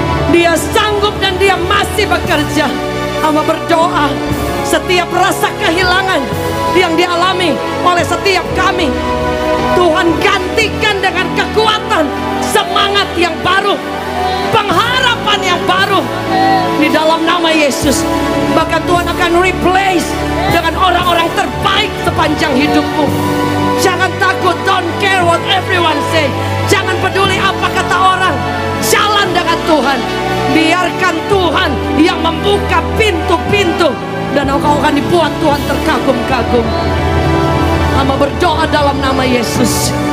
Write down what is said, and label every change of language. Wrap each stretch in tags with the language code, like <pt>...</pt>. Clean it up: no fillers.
<id>Dia sanggup dan Dia masih bekerja. Hamba berdoa setiap rasa kehilangan yang dialami oleh setiap kami, Tuhan gantikan dengan kekuatan, semangat yang baru, pengharapan yang baru di dalam nama Yesus. Bahkan Tuhan akan replace dengan orang-orang terbaik sepanjang hidupmu. Jangan takut,</id> <en>don't care what everyone say.</en> <id>Jangan peduli apa kata orang. Jalan dengan Tuhan. Biarkan Tuhan yang membuka pintu-pintu. Dan engkau akan dibuat Tuhan terkagum-kagum. Hamba berdoa dalam nama Yesus.</id>